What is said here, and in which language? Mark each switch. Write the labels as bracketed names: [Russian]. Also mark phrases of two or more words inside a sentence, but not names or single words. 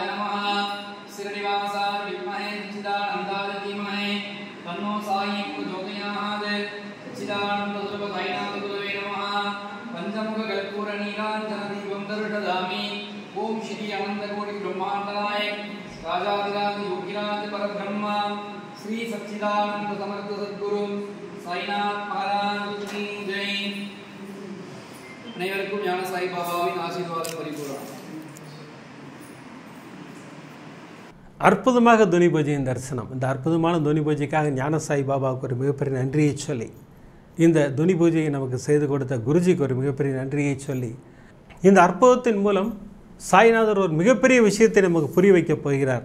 [Sanskrit] नमः श्रीनिवासाय विद्महे सच्चिदानन्दाय धीमहि तन्नो साई प्रचोदयात् सच्चिदानन्द साईनाथ गुरुवे नमः पंचमुख कर्पूर नीराञ्जन दीपं दर्शयामि ओम श्री अनंतकोटि ब्रह्मांड नायक राजाधिराज योगिराज परब्रह्म श्री सच्चिदानंद समर्थ सद्गुरु साईनाथ महाराज [Hindi] की जय। [Tamil] अनेवरुक्कुम ஞான சாய் பாபாவின் ஆசீர்வாதம் பரிபூரணம்। அற்புதமாக துனி பூஜையின் தரிசனம். இந்த அற்புதமான துனி பூஜைக்காக ஞான சாய் பாபாவுக்கு ஒரு மிகப்பெரிய நன்றியை சொல்லி, இந்த துனி பூஜையை நமக்கு செய்து கொடுத்த குருஜிக்கு ஒரு மிகப்பெரிய நன்றியை சொல்லி, இந்த அற்புதத்தின் மூலம் சாய்நாதர் ஒரு மிகப்பெரிய விஷயத்தை நமக்கு புரிய வைக்கப் போகிறார்.